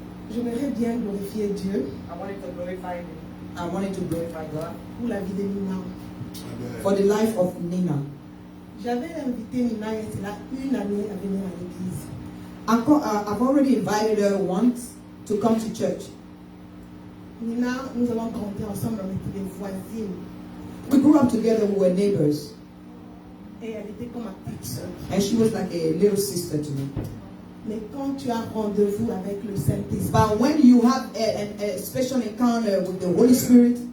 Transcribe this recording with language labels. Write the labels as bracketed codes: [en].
[fr] J'aimerais bien glorifier Dieu [en] I wanted to glorify him. I wanted to glorify God [fr] pour la vie de Nina. [en] for the life of Nina. [fr] J'avais invité Nina il y a cela 1 année à venir à l'église. [en] I've already invited her once to come to church. [fr] Nina, nous avons grandi ensemble, on était des voisines. [en] We grew up together, we were neighbors. [fr] Et elle était comme ma petite sœur. [en] And she was like a little sister to me. [fr] Mais quand tu as rendez-vous avec le Saint-Esprit, [en] But when you have a special encounter with the Holy Spirit,